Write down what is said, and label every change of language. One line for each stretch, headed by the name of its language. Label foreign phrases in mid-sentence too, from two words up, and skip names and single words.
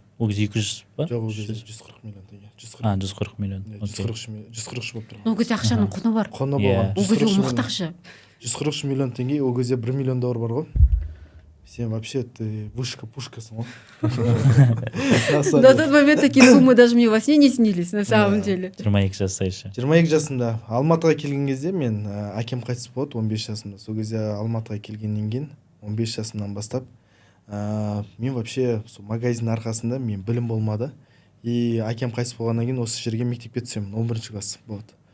Kazakh: Ол кезде 200 ба? Жоқ, ол кезде 140 миллион теңге. 140 миллион. 143 болып тұрған. Ол кезде ақшаның құны бар. Құны болған. Ол кезде мықты ақша. 143 миллион теңге, ол кезде $1 миллион бар ғой. Сен
Russian: вообще ты
Kazakh: вышка-пушкасың ғой.
Russian: До тот момент такие суммы даже мне во сне не снились, на самом деле.
Kazakh: 22 жаста еще. 22 жасында Алматыға келген кезде мен әкем қайтыс болды 15 жасымда. Сол кезде Алматыға келгеннен кейін 15 жасымнан бастап мен вообще магазин арқасында мен білім болмады. И әкем қайтыс болғаннан кейін осы жерге мектепке түсемін, 11 класс болды.